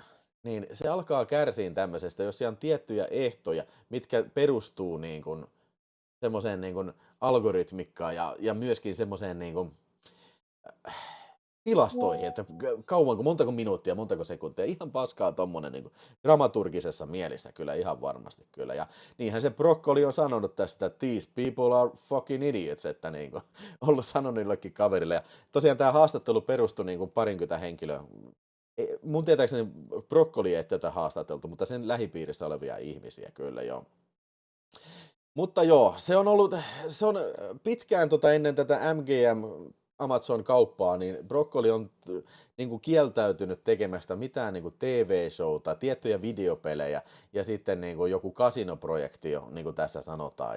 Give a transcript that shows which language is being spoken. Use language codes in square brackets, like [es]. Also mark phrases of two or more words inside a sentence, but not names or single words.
[fi] Niin se alkaa kärsiin tämmöisestä, jos siellä on tiettyjä ehtoja, mitkä perustuu niin kuin semmoiseen niin kuin algoritmikkaan ja myöskin semmoiseen niin kuin tilastoihin, että montako minuuttia, montako sekuntia, ihan paskaa tommonen niin kuin dramaturgisessa mielessä kyllä ihan varmasti kyllä. Ja niinhän se Broccoli on sanonut tästä, että [en] these people are fucking idiots, [fi] että niin kuin, ollut sanonut niillekin kaverille. Ja tosiaan tämä haastattelu perustui niin kuin 20 henkilöä. Mun tietääkseni Broccoli ei tätä haastateltu, mutta sen lähipiirissä olevia ihmisiä kyllä joo. Mutta joo, se on pitkään ennen tätä MGM Amazon-kauppaa, niin Broccoli on niin kuin kieltäytynyt tekemästä mitään niin kuin TV-showta, tiettyjä videopelejä ja sitten niin kuin joku kasinoprojekti, niin kuin tässä sanotaan.